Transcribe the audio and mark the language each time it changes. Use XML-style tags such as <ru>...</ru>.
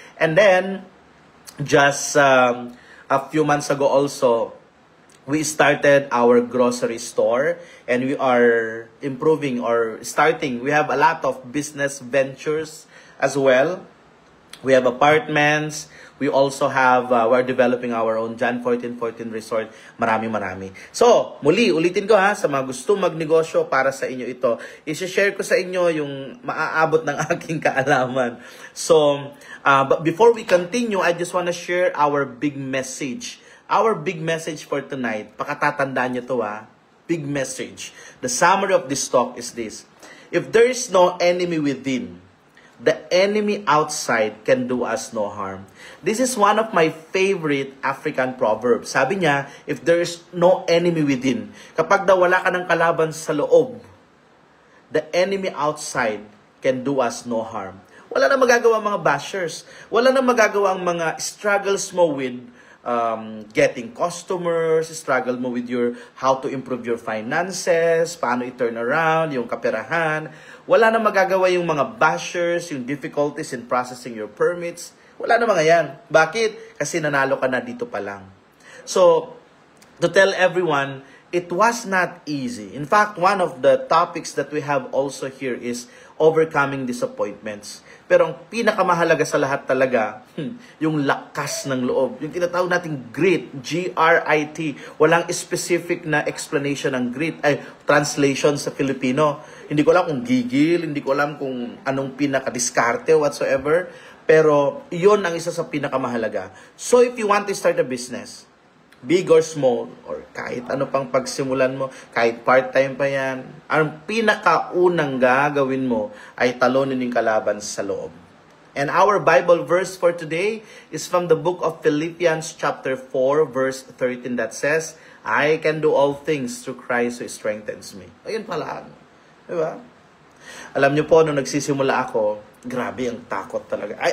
<en>And then, just a few months ago also, we started our grocery store. And we are improving or starting. We have a lot of business ventures as well. We have apartments. We also have, we're developing our own John 1414 Resort.</en> <tl>Marami.</tl> <en>So, muli,</en> <tl>ulitin ko sa mga gusto magnegosyo para sa inyo ito. I-share ko sa inyo yung maaabot ng aking kaalaman.</tl> <en>So, but before we continue, I just want to share our big message. Our big message for tonight,</en> <tl>pakatatandaan nyo to</tl> <en>big message. The summary of this talk is this. If there is no enemy within, the enemy outside can do us no harm. This is one of my favorite African proverbs.</en> <tl>Sabi niya,</tl> <en>if there is no enemy within,</en> <tl>kapag daw wala ka ng kalaban sa loob,</tl> <en>the enemy outside can do us no harm.</en> <tl>Wala na magagawa mga bashers. Wala na magagawa ang mga</tl> <en>struggles mo with getting customers, struggle mo with your how to improve your finances,</en> <tl>paano i-turn around, yung kaperahan. Wala na magagawa yung mga bashers, yung</tl> <en>difficulties in processing your permits.</en> <tl>Wala na mga yan. Bakit? Kasi nanalo ka na dito pa lang.</tl> <en>So, to tell everyone, it was not easy. In fact, one of the topics that we have also here is overcoming disappointments.</en> <tl>Pero ang pinakamahalaga sa lahat talaga, yung lakas ng loob. Yung tinatawag nating grit, G-R-I-T. Walang specific na explanation ng grit, translation sa Filipino. Hindi ko alam kung gigil, hindi ko alam kung anong pinaka-diskarte whatsoever. Pero yun ang isa sa pinakamahalaga.</tl> <en>So if you want to start a business, big or small,</en> <tl>or kahit ano pang pagsimulan mo, kahit part-time pa yan, ang pinakaunang gagawin mo ay talunin yung kalaban sa loob.</tl> <en>And our Bible verse for today is from the book of Philippians chapter 4, verse 13 that says, I can do all things through Christ who strengthens me.</en> <tl>Ayun pala. Diba? Alam niyo po, nung nagsisimula ako, grabe ang takot talaga.</tl>